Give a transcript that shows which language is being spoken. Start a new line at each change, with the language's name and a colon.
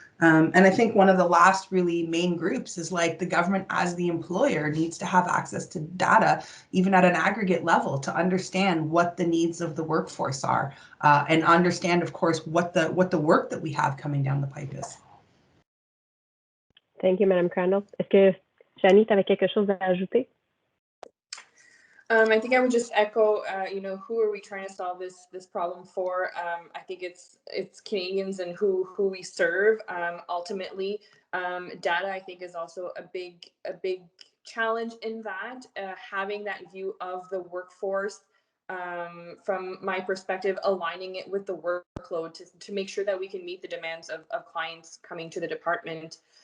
English: And I think one of the last really main groups is, like, the government as the employer needs to have access to data, even at an aggregate level, to understand what the needs of the workforce are, and understand, of course, what the work that we have coming down the pipe is. Thank you, Madame Crandall.
French: Est-ce que, Janie, tu avais quelque chose à ajouter?
English: I think I would just echo, you know, who are we trying to solve this problem for? I think it's Canadians and who we serve. Ultimately, data, I think, is also a big challenge in that. Having that view of the workforce, from my perspective, aligning it with the workload to make sure that we can meet the demands of clients coming to the department.